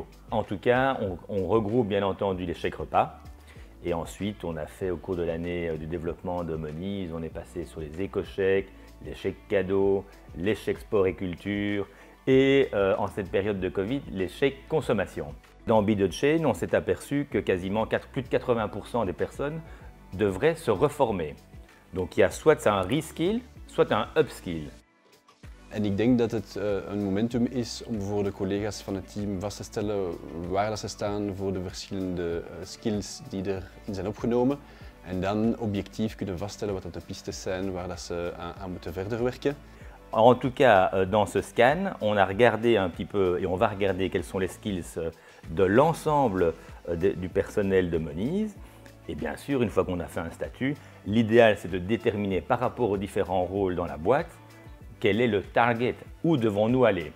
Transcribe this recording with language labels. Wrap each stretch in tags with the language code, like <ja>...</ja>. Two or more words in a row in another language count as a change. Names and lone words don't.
<fr>En tout cas, on regroupe bien entendu les chèques repas et ensuite on a fait au cours de l'année du développement de Moniz, on est passé sur les éco-chèques, les chèques cadeaux, les chèques sport et culture et en cette période de Covid, les chèques consommation. Dans Be The Chain, on s'est aperçu que quasiment plus de 80% des personnes devraient se reformer. Donc il y a soit un reskill, soit un upskill.</fr> <nl>En ik denk dat het een momentum is om voor de collega's van het team vast te stellen waar dat ze staan voor de verschillende skills die erin zijn opgenomen. En dan objectief kunnen vaststellen wat dat de pistes zijn waar dat ze aan moeten verder werken.</nl> <fr>En tout cas, dans ce scan, on a regardé un petit peu et on va regarder quels sont les skills de l'ensemble du personnel de Moniz. Et bien sûr, une fois qu'on a fait un statut, l'idéal c'est de déterminer par rapport aux différents rôles dans la boîte, quel est le target, où devons-nous aller.</fr>